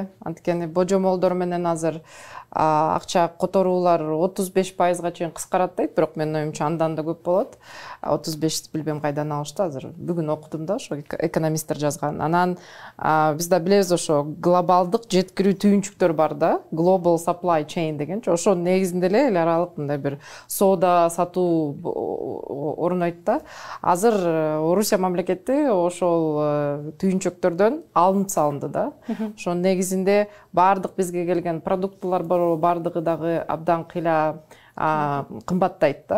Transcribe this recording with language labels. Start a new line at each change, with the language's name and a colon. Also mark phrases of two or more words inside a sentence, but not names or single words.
Kyrgyz: Анткени божомолдор менен азыр акча которуулар 35%га чейин кыскарат дейт, бирок менин оюмча андан да көп болот. 35 билбем кайдан алышты, азыр бүгүн окудум да, ошо экономисттер жазган. Анан биз да билебиз, ошо глобалдык жеткирүү түйүнчүктөр бар да,
English: global supply chain дегенчи.
Kyrgyz: Ошо негизинде эле эл аралык мындай бир соода сатуу орнойт да. Азыр Орусия мамлекети ошол түйүнчүктөрдөн алынып салынды да. да. Ошо негизинде баардык бизге келген продуктылар баардыгы дагы абдан кыйла кымбаттайт да.